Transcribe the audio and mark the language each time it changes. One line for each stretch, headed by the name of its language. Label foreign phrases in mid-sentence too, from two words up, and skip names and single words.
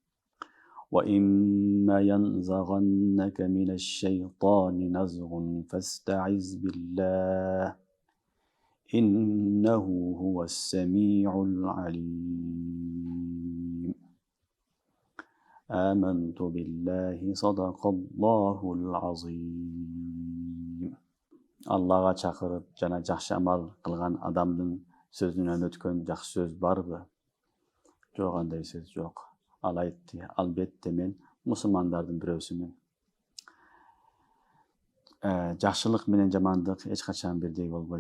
Arabic: وإما ينزغنك من الشيطان نزغ فاستعذ بالله إنه هو السميع العليم. آمنت بالله صدق الله العظيم.
Kyrgyz: Аллаға чакырып жана жакшы амал кылган адамдын сөзүнөн өткөн жакшы сөз барбы? Жок, андай сөз жок. Ал айтты, албетте мен мусулмандардын бирөөсүмүн. Жакшылык менен жамандык эч качан бирдей болбойт.